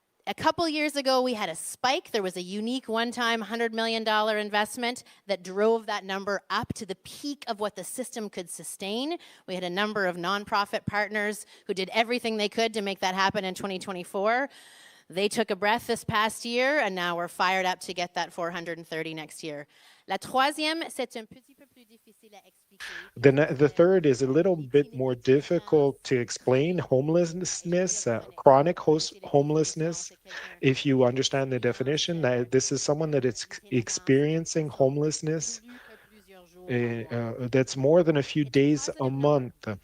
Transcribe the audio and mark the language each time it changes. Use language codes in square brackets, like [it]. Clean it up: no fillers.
[en] A couple years ago, we had a spike. There was a unique one-time $100 million investment that drove that number up to the peak of what the system could sustain. We had a number of nonprofit partners who did everything they could to make that happen in 2024. They took a breath this past year, and now we're fired up to get that 430 next year. [fr] La troisième, c'est un petit peu plus difficile à expliquer. [en] The third is a little bit more difficult to explain. Homelessness, chronic homelessness. If you understand the definition, this is someone that is experiencing homelessness that's more than a few days a month.